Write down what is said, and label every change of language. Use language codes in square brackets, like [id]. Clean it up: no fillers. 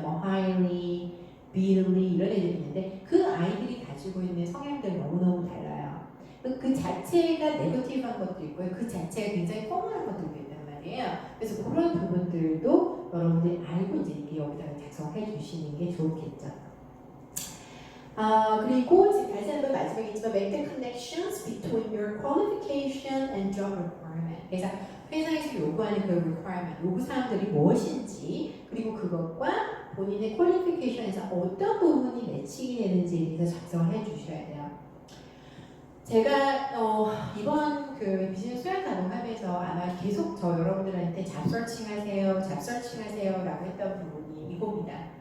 [ko] 뭐 highly, really 이런 애들이 있는데 그 아이들이 가지고 있는 성향들 너무너무 달라요. 그 자체가 네거티브한 것도 있고요. 그 자체가 굉장히 포멀한 것도 있단 말이에요. 그래서 그런 부분들도 여러분들이 알고 이제 이렇게 여기다가 작성해 주시는 게 좋겠죠. 그리고 지금 다시 한번 마지막이지만 [en] make the connections between your qualification and job requirement. [ko] 그래서 회사에서 요구하는 그 requirement, 요구사항들이 무엇인지, 그리고 그것과 본인의 퀄리피케이션에서 어떤 부분이 매칭이 되는지에 대해서 작성을 해 주셔야 돼요. 제가 이번 그 비즈니스 소양 가동하면서 아마 계속 저 여러분들한테 잡서칭 하세요 라고 했던 부분이 이겁니다.